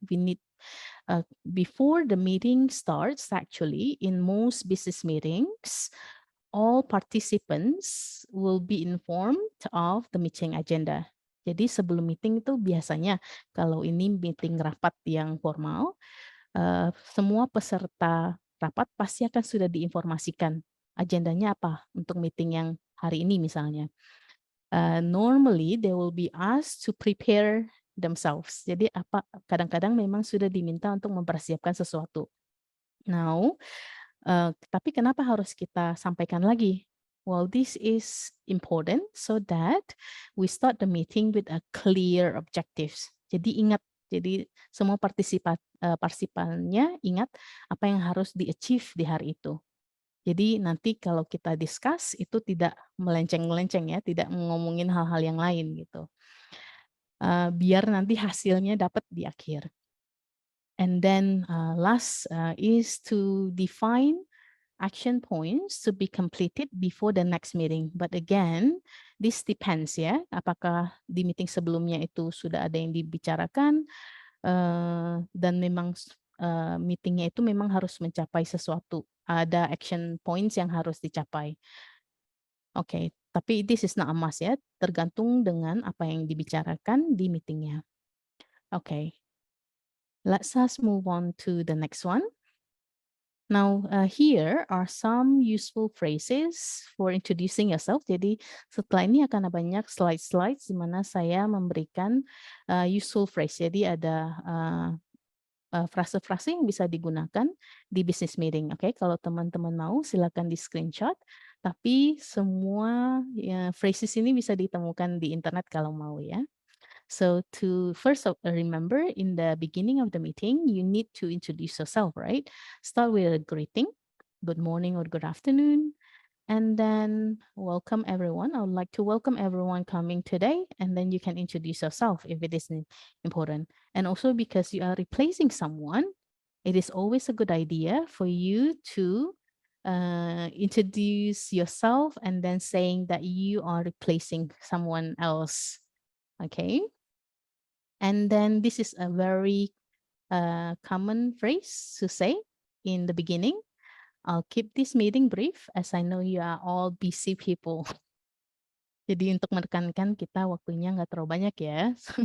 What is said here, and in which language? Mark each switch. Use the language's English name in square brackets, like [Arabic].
[English] We need before the meeting starts, actually in most business meetings, all participants will be informed of the meeting agenda. [Indonesian] Jadi sebelum meeting itu biasanya kalau ini meeting rapat yang formal, semua peserta rapat pasti akan sudah diinformasikan agendanya apa untuk meeting yang hari ini misalnya. [English] Normally they will be asked to prepare themselves. [Indonesian] Jadi kadang-kadang memang sudah diminta untuk mempersiapkan sesuatu. Now, tapi kenapa harus kita sampaikan lagi? [English] Well, this is important so that we start the meeting with a clear objectives. [Indonesian] Jadi ingat, jadi semua partisipannya ingat apa yang harus di-achieve di hari itu. Jadi nanti kalau kita discuss itu tidak melenceng-melenceng ya, tidak ngomongin hal-hal yang lain gitu. Biar nanti hasilnya dapat di akhir. [English] And then last is to define action points to be completed before the next meeting. [Indonesian] But again, this depends ya, apakah di meeting sebelumnya itu sudah ada yang dibicarakan dan memang meetingnya itu memang harus mencapai sesuatu, ada action points yang harus dicapai. Oke, tapi this is not a must ya, tergantung dengan apa yang dibicarakan di meetingnya. [English] Oke, let's move on to the next one. Now, here are some useful phrases for introducing yourself. [Indonesian] Jadi setelah ini akan ada banyak slide-slides di mana saya memberikan useful phrase. Jadi ada frase-frase yang bisa digunakan di business meeting. Oke, kalau teman-teman mau silakan di screenshot. Tapi semua phrases ini bisa ditemukan di internet kalau mau ya. [English] So to first remember in the beginning of the meeting, you need to introduce yourself, right? Start with a greeting, good morning or good afternoon. And then welcome everyone. I would like to welcome everyone coming today. And then you can introduce yourself if it is important. And also because you are replacing someone, it is always a good idea for you to introduce yourself and then saying that you are replacing someone else. Okay. And then this is a very common phrase to say in the beginning. I'll keep this meeting brief as I know you are all busy people. [Indonesian] Jadi untuk menekankan kita waktunya nggak terlalu banyak ya.